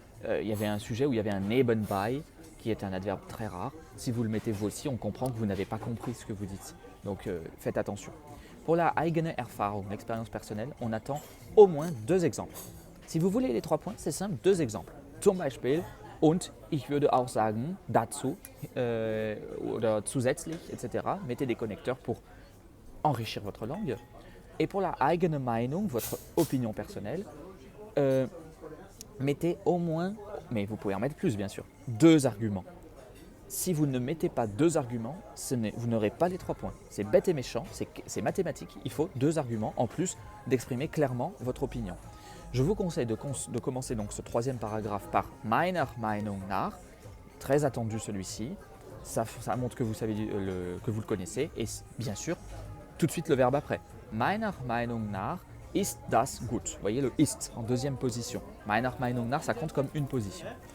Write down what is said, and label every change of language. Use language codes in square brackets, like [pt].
[fr] Il y avait un sujet où il y avait un nebenbei, qui est un adverbe très rare. Si vous le mettez vous aussi, on comprend que vous n'avez pas compris ce que vous dites. Donc faites attention. Pour la [de] eigene Erfahrung, [fr] l'expérience personnelle, on attend au moins 2 exemples. Si vous voulez les 3 points, c'est simple, 2 exemples. [de] Zum Beispiel, und ich würde auch sagen, dazu, oder zusätzlich, etc. [fr] Mettez des connecteurs pour enrichir votre langue. Et pour la [de] eigene Meinung, [fr] votre opinion personnelle, mettez au moins, mais vous pouvez en mettre plus bien sûr, 2 arguments. Si vous ne mettez pas 2 arguments, vous n'aurez pas les 3 points. C'est bête et méchant, c'est mathématique, il faut 2 arguments en plus d'exprimer clairement votre opinion. Je vous conseille de commencer donc ce 3e paragraphe par [de] meiner Meinung nach, [fr] très attendu celui-ci, ça montre que vous savez que vous le connaissez, et bien sûr, tout de suite le verbe après. [de] Meiner Meinung nach ist das gut. [fr] Vous voyez le ist en 2e position. [de] Meiner Meinung nach, [fr] ça compte comme une position.